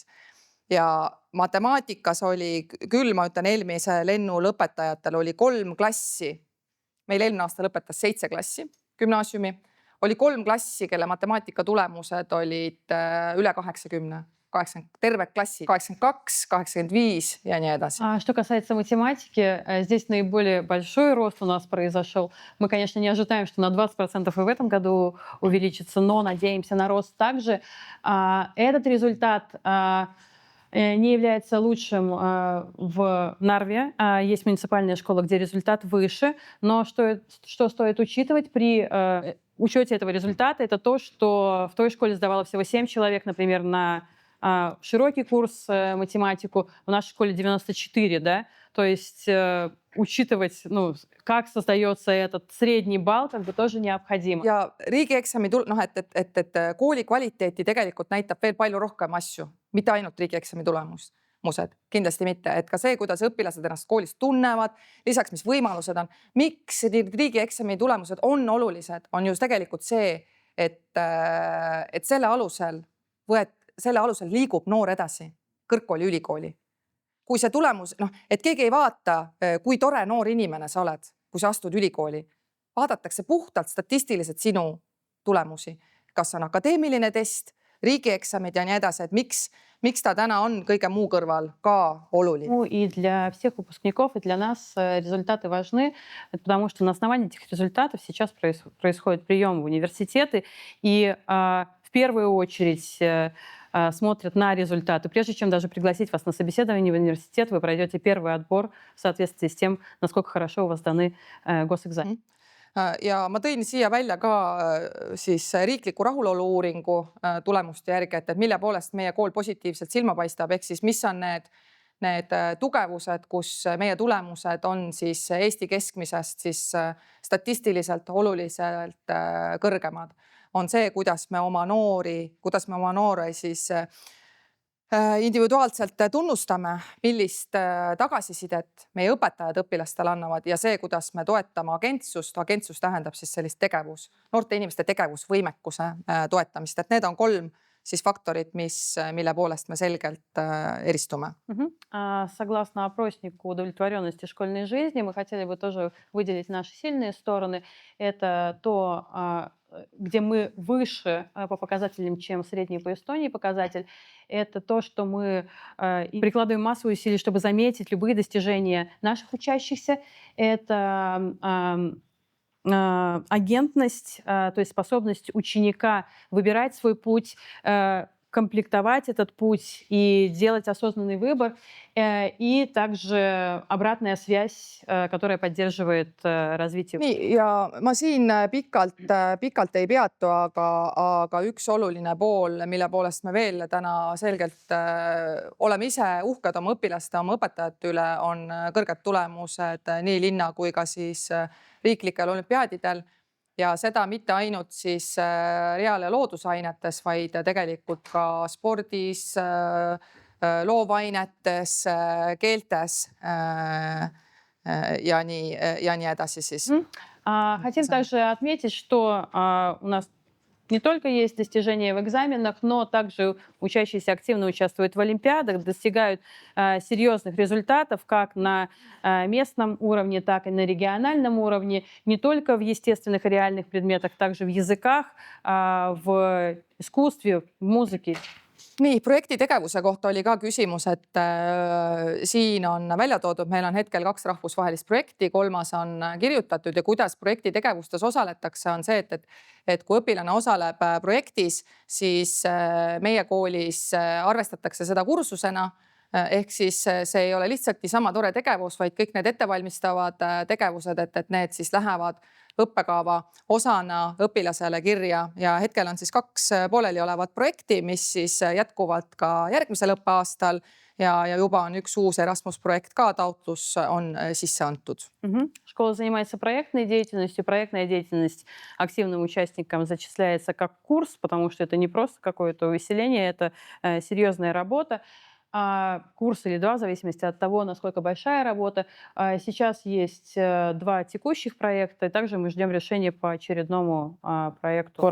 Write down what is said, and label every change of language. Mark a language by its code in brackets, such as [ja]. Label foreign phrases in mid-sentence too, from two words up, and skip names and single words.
[et] Ja matemaatikas oli küll, ma ütlen, eelmise lennu lõpetajatel oli 3 klassi. Meil eelmine aasta lõpetas 7 klassi gümnaasiumi. Oli 3 klassi, kelle matemaatika tulemused olid üle 80. Terve klassi 82, 85 ja nii edasi. [ru] Что касается математики, здесь наиболее большой рост у нас произошел. Мы, конечно, не ожидаем, что на 20% и в этом году увеличится, но надеемся на рост также. Этот результат не является лучшим в Нарве. Есть муниципальная школа, где результат выше, но что стоит учитывать при учете этого результата, это то, что в той школе сдавало всего 7 человек, например, на широкий курс математику, в нашей школе 94, да, то есть учитывать, как создается этот средний балл, как бы тоже необходимо. [et] Ja riigieksami et kooli kvaliteeti tegelikult näitab veel palju rohkem asju, mitte ainult riigieksami tulemused, kindlasti mitte, et ka see, kuidas õpilased ennast koolis tunnevad, lisaks mis võimalused on, miks riigieksami tulemused on olulised, on just tegelikult see, et selle alusel liigub noor edasi kõrgkooli, ülikooli. Kui see tulemus, et keegi ei vaata, kui tore noor inimene sa oled, kui sa astud ülikooli, vaadatakse puhtalt statistiliselt sinu tulemusi. Kas on akadeemiline test, riigieksamid ja nii edasi, et miks ta täna on kõige muu kõrval ka oluline. [ru] И для всех выпускников, и для нас результаты важны, потому что на основании этих результатов сейчас происходит прием в университеты, и в первую очередь смотрят на результаты. Прежде чем даже пригласить вас на собеседование в университет, вы пройдете первый отбор в соответствии с тем, насколько хорошо у вас даны госэкзамены. [et] Ja ma tõin siia välja ka siis riikliku rahulolu uuringu tulemuste järgi, et mille poolest meie kool positiivselt silma paistab, ehk siis mis on need tugevused, kus meie tulemused on siis Eesti keskmisest siis statistiliselt oluliselt kõrgemad. On see, kuidas me oma noori siis individuaalselt tunnustame, millist tagasisidet meie õpetajad õpilastele annavad ja see, kuidas me toetame agentsust. Agentsus tähendab siis sellist noorte inimeste tegevusvõimekuse toetamist, et need on 3 siis faktorid, mille poolest me selgelt eristume. [ru] Согласно опроснику удовлетворенности школьной жизни, мы хотели бы тоже выделить наши сильные стороны. Это то, где мы выше по показателям, чем средний по Эстонии показатель. Это то, что мы прикладываем массу усилий, чтобы заметить любые достижения наших учащихся. Это агентность, то есть способность ученика выбирать свой путь, комплектовать этот путь и делать осознанный выбор, и также обратная связь, которая поддерживает развитие. [et] Nii, ja ma siin pikalt ei peatu, aga üks oluline pool, mille poolest me veel täna selgelt oleme ise uhked oma õpilaste, oma õpetajate üle, on kõrged tulemused nii linna kui ka siis riiklikel olümpiaadidel. Ja seda mitte ainult siis reaal- ja loodusainetes, vaid tegelikult ka spordis, loovainetes, keeltes ja nii edasi siis. [ru] Хотим также отметить, что у нас не только есть достижения в экзаменах, но также учащиеся активно участвуют в олимпиадах, достигают серьезных результатов как на местном уровне, так и на региональном уровне, не только в естественных и реальных предметах, также в языках, в искусстве, в музыке. [et] Nii, projekti tegevuse kohta oli ka küsimus, et siin on välja toodud, meil on hetkel 2 rahvusvahelist projekti, 3. on kirjutatud ja kuidas projekti tegevustes osaletakse, on see, et kui õpilane osaleb projektis, siis meie koolis arvestatakse seda kursusena. Ehk siis see ei ole lihtsalt niisama tore tegevus, vaid kõik need ettevalmistavad tegevused, et need siis lähevad õppekava osana õpilasele kirja ja hetkel on siis 2 pooleli olevat projekti, mis siis jätkuvad ka järgmisel õppeaastal ja juba on üks uus Erasmus projekt ka, taotlus on sisse antud. [ru] Школа занимается проектной деятельностью. Проектная деятельность активным участникам зачисляется как курс, потому что это не просто какое-то увеселение, это серьезная работа. Курс или 2, в зависимости от того, насколько большая работа. Сейчас есть 2 текущих проекта, и также мы ждем решения по очередному проекту.